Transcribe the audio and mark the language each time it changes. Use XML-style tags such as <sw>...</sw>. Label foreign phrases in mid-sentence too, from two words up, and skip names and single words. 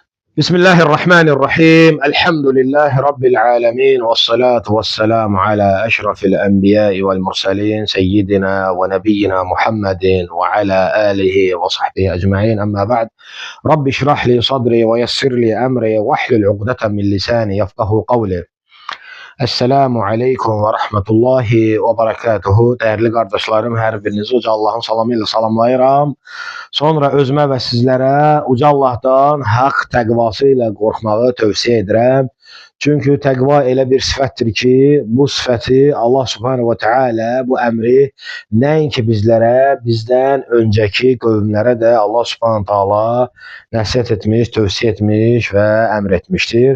<ar>بسم الله الرحمن الرحيم الحمد لله رب العالمين والصلاة والسلام على أشرف الأنبياء والمرسلين سيدنا ونبينا محمد وعلى آله وصحبه أجمعين أما بعد رب اشرح لي صدري ويسر لي أمري واحلل عقدة من لساني يفقه قولي. السلام عليكم و رحمة الله و بركاته.</ar> <az>Dəyərli qardaşlarım, hər birinizi uca Allahın salamı ilə salamlayıram. Sonra özümə və sizlərə uca Allahdan haqq təqvası ilə qorxmağı tövsiyə edirəm. Çünki təqva elə bir sifətdir ki, bu sifəti Allah</az> <ar>سبحانه و تعالى</ar> <az>bu əmri nəinki bizlərə, bizdən öncəki qövmlərə də Allah</az> <ar>سبحانه تعالى</ar> <az>nəsihət etmiş, tövsiyə etmiş və əmr etmişdir.</az>